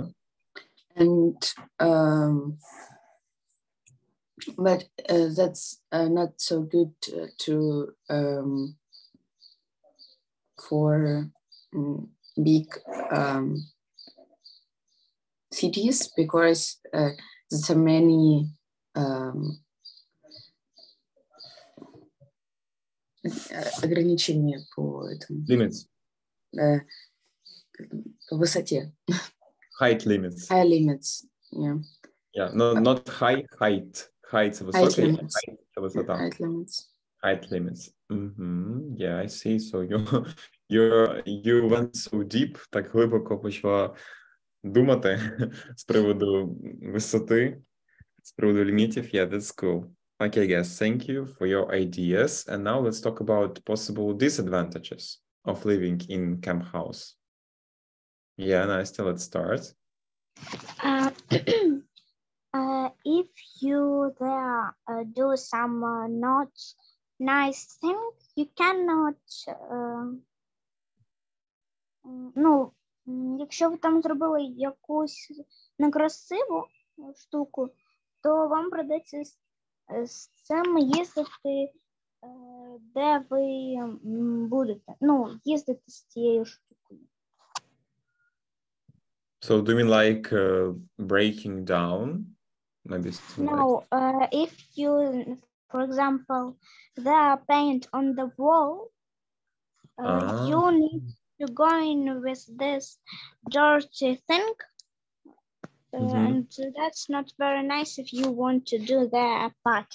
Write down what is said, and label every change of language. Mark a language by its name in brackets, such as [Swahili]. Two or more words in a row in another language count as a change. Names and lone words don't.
[English] And but that's not so good to for big cities because there's so many [Russian] ограничения по этому. [English] Limits. [Russian] По высоте. [English] Height limits. High limits, yeah. Yeah, no, not height. Height це Height [Ukrainian] високий, [English] limits. [Ukrainian] height це висота. [English] Height limits. Height limits. Yeah, I see. So you went so deep, [Ukrainian] так глибоко почала думати з приводу висоти, з приводу лімітів. [English] Yeah, that's cool. Okay, guys, thank you for your ideas. And now let's talk about possible disadvantages of living in camp house. Yeah, Nastya, let's start. If you there do some not nice thing, you cannot. [Ukrainian] Якщо ви там зробили якусь некрасиву штуку, то вам придеться з цим їздити, де ви будете. Їздити з цією штукою. [English] So do you mean like breaking down? Maybe No, if you, for example, there paint on the wall, you need to go in with this dirty thing, and that's not very nice if you want to do that part.